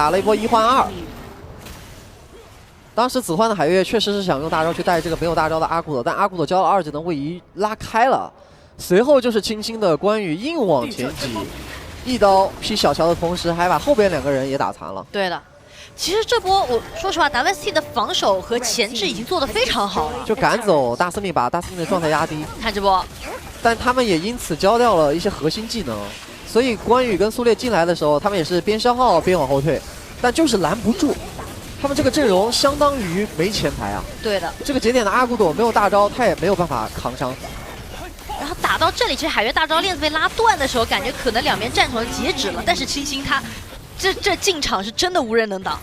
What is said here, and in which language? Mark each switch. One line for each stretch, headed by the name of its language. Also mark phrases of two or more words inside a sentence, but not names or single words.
Chinese: 對，打了一波1換2。當時子桓的海月確實是想用大招去帶這個沒有大招的阿古朵，但阿古朵交了2技能位移拉開了，隨後就是輕輕的關羽硬往前擠，一刀劈小喬的同時，還把後邊2個人也打殘了。對的。其實這波我說實話 ，WST 的防守和前置已經做得非常好了，就趕走大司命，把大司命的狀態壓低。看這波，但他們也因此交掉了一些核心技能，所以關羽跟蘇烈進來的時候，他們也是邊消耗邊往後退，但就是攔不住。他們這個陣容相當於沒前排啊。對的。這個節點的阿古朵沒有大招，他也沒有辦法扛傷。然後打到這裡，其實海月大招鏈子被拉斷的時候，感覺可能2邊戰場截止了，但是清新他。這進場是真的無人能擋，